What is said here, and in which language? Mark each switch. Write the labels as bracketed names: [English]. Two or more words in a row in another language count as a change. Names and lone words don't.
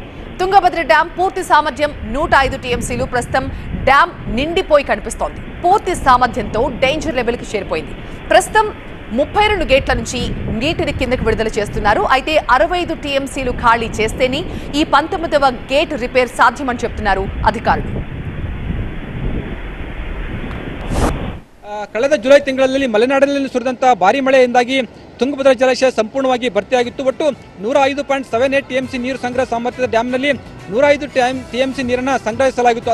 [Telugu] తుంగభద్ర డ్యాం పూర్తి సామర్థ్యం 105 టీఎంసీలు. ప్రస్తుతం డ్యాం నిండిపోయి కనిపిస్తోంది. పూర్తి సామర్థ్యంతో డేంజర్ లెవెల్కి చేరిపోయింది. ప్రస్తుతం 32 గేట్ల నుంచి నీటిని కిందకు విడుదల చేస్తున్నారు. అయితే 65 టీఎంసీలు ఖాళీ చేస్తేనే ఈ 19వ గేట్ రిపేర్ సాధ్యమని చెప్తున్నారు ಅಧಿಕಾರಿಗಳು. [Kannada] ಕಳೆದ ಜುಲೈ ತಿಂಗಳಲ್ಲಿ ಮಲೆನಾಡಿನಲ್ಲಿ ಸುರಿದಂತ ಭಾರಿ ಮಳೆಯಿಂದಾಗಿ ತುಂಗಭದ್ರಾ ಜಲಾಶಯ ಸಂಪೂರ್ಣವಾಗಿ ಭರ್ತಿಯಾಗಿತ್ತು. ಒಟ್ಟು 105.78 ಟಿಎಂಸಿ ನೀರು ಸಂಗ್ರಹ ಸಾಮರ್ಥ್ಯದ ಡ್ಯಾಂನಲ್ಲಿ 105 ಟಿಎಂಸಿ ನೀರನ್ನು ಸಂಗ್ರಹಿಸಲಾಗಿತ್ತು.